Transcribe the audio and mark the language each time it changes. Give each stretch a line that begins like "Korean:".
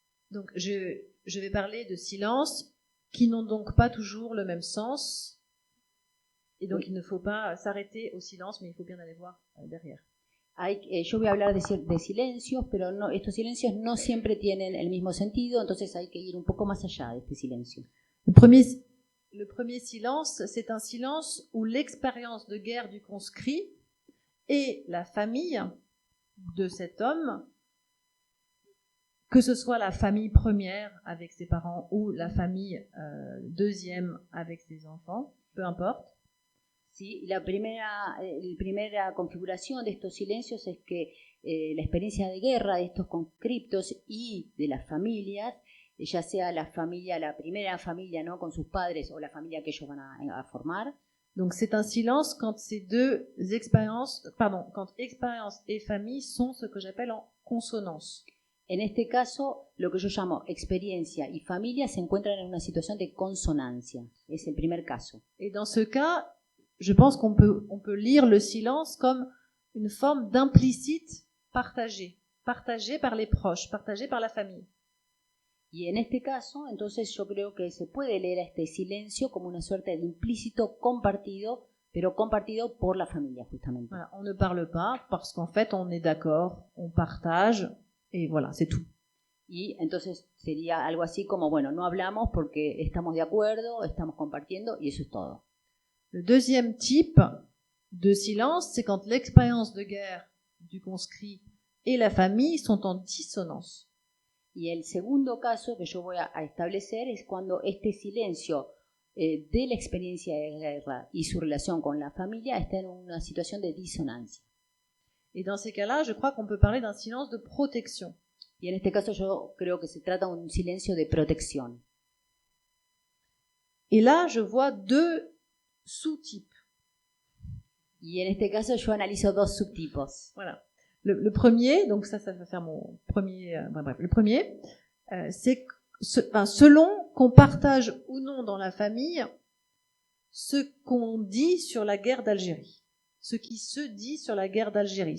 French: Donc je vais parler de silence qui n'ont donc pas toujours le même sens, et donc il ne faut pas s'arrêter au silence, mais il faut bien aller voir derrière.
Spanish: Yo voy a hablar de silencios, pero no, estos silencios no siempre tienen el mismo sentido, entonces hay que ir un poco más allá de este silencio.
French: Le premier silence, c'est un silence où l'expérience de guerre du conscrit et la famille de cet homme, que ce soit la famille première avec ses parents ou la famille deuxième avec ses enfants, peu importe.
Spanish: Sí, la primera configuración de estos silencios es que la experiencia de guerra de estos conscriptos y de las familias, ya sea la primera familia, ¿no?, con sus padres o la familia que ellos van a formar,
French: Donc c'est un silence quand ces deux expériences, quand expérience et famille sont ce que j'appelle en consonance.
Spanish: En este caso, lo que yo llamo experiencia y familia se encuentran en una situación de consonancia. Es el primer caso.
French: Et dans ce cas, je pense qu'on peut lire le silence comme une forme d'implicite partagé par les proches, partagé par la famille.
Spanish: Y en este caso, entonces yo creo que se puede leer a este silencio como una suerte de implícito compartido, pero compartido por la familia justamente.
French: Voilà, on ne parle pas parce qu'en fait on est d'accord, on partage et voilà, c'est tout.
Spanish: Y entonces sería algo así como, bueno, no hablamos porque estamos de acuerdo, estamos compartiendo y eso es todo.
French: Le deuxième type de silence, c'est quand l'expérience de guerre du conscrit et la famille sont en dissonance.
Spanish: Y el segundo caso que yo voy a establecer es cuando este silencio de la experiencia de guerra y su relación con la familia está en una situación de disonancia.
French: Et dans ces cas-là, je crois qu'on peut parler d'un silence de protection.
Spanish: Y en este caso yo creo que se trata de un silencio de protección.
French: Et là, je vois deux sous-types.
Spanish: Y en este caso yo analizo dos subtipos.
French: Voilà. Le premier, donc ça va faire mon premier, le premier, c'est selon qu'on partage ou non dans la famille ce qu'on dit sur la guerre d'Algérie, ce qui se dit sur la guerre d'Algérie.